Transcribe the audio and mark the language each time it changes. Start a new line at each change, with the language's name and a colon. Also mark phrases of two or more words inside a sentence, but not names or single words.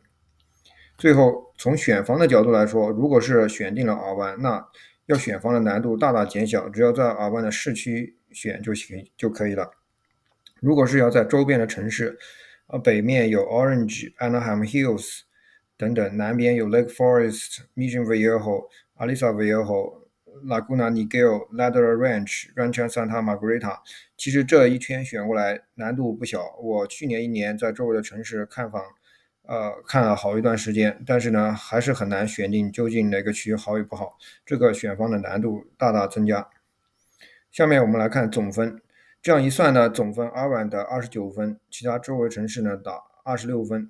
Chinese: 最后从选房的角度来说，如果是选定了尔湾，那要选房的难度大大减小，只要在尔湾的市区选就可以了。如果是要在周边的城市，北面有 Orange、Anaheim Hills 等等，南边有 Lake Forest、Mission Viejo、Aliso Viejo、Laguna Niguel、Ladera Ranch、Rancho Santa Margarita。其实这一圈选过来难度不小。我去年1年在周围的城市看房，看了好一段时间，但是呢，还是很难选定究竟哪个区好与不好，这个选房的难度大大增加。下面我们来看总分，这样一算呢，总分尔湾的29分，其他周围城市呢打26分。